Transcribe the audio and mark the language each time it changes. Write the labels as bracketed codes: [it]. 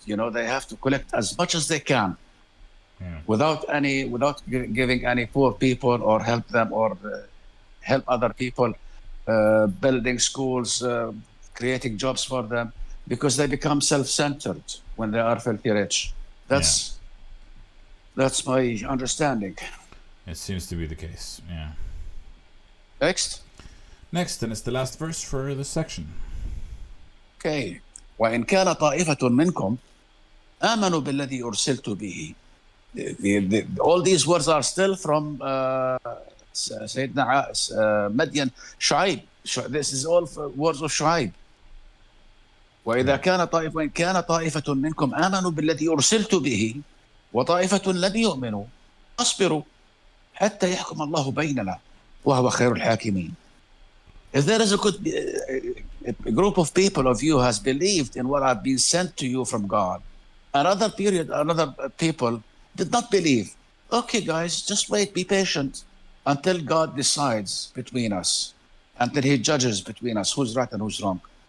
[en] You know, they have to collect as much as they can, without giving any poor people or help them or help other people, building schools, creating jobs for them, because they become self-centered when they are filthy rich. That's my understanding. It seems to be the case. Yeah. Next, and it's the last verse for this section. Okay. [ar] وإن كان طائفة منكم آمنوا بالذي أرسلت به. [en] All these words are still from سيدنا مدين شعيب. This is all words of شعيب. [ar] وإذا كان طائفة منكم آمنوا بالذي أرسلت به وطائفة لم يؤمنوا فاصبروا حتى يحكم الله بيننا وهو خير الحاكمين. [en] If there is a group of people of you has believed in what I've been sent to you from God, another people did not believe. Okay, guys, just wait, be patient until God decides between us, until He judges between us who's right and who's wrong.